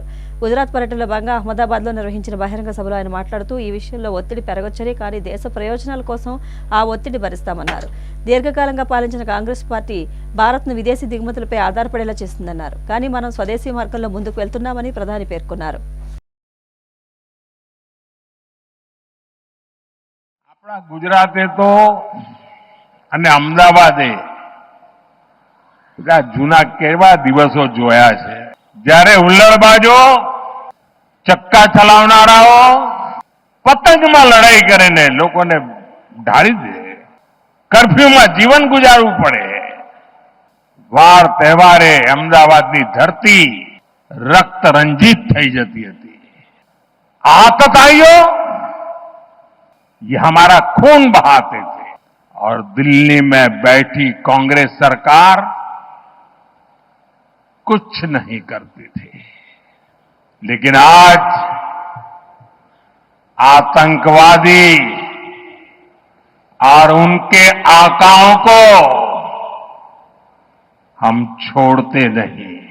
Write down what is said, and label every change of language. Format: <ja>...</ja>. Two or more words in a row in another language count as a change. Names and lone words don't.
<te>గుజరాత్ పర్యటనలో భాగంగా అహ్మదాబాద్లో నిర్వహించిన బహిరంగ సభలో ఆయన మాట్లాడుతూ ఈ విషయంలో ఒత్తిడి పెరగొచ్చని, కానీ దేశ ప్రయోజనాల కోసం ఆ ఒత్తిడి భరిస్తామన్నారు. దీర్ఘకాలంగా పాలించిన కాంగ్రెస్ పార్టీ భారత్ను విదేశీ దిగుమతులపై ఆధారపడేలా చేస్తుందన్నారు. కానీ మనం స్వదేశీ మార్గంలో ముందుకు వెళ్తున్నామని ప్రధాని పేర్కొన్నారు.</te> <gu>ગુજરાતે તો અને અમદાવાદે જૂના કેવા દિવસો જોયા છે જ્યારે હુલ્લડબાજો ચક્કા ચલાવનારાઓ પતંગમાં લડાઈ કરીને લોકોને ઢાળી દે, કર્ફ્યુમાં જીવન ગુજારવું પડે. વાર તહેવારે અમદાવાદની ધરતી રક્ત રંજીત થઈ જતી હતી.</gu> <hi>આતતાઈઓ ये हमारा खून बहाते थे और दिल्ली में बैठी कांग्रेस सरकार कुछ नहीं करती थी. लेकिन आज आतंकवादी और उनके आकाओं को हम छोड़ते नहीं.</hi>